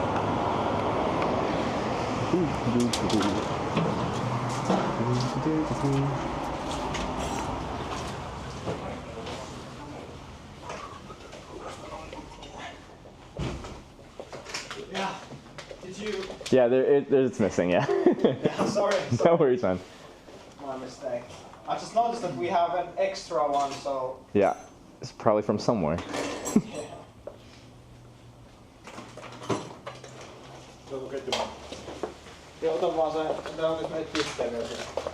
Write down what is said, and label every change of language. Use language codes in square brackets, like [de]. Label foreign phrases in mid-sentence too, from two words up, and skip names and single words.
[en] Yeah. Did you? Yeah, it's missing, yeah. Yeah, sorry. No worries, man. My mistake. I just noticed that we have an extra one, so. Yeah, it's probably from somewhere. Yeah. [fi] Joo, ota vaan se, tää on nyt näitä pistejä siellä.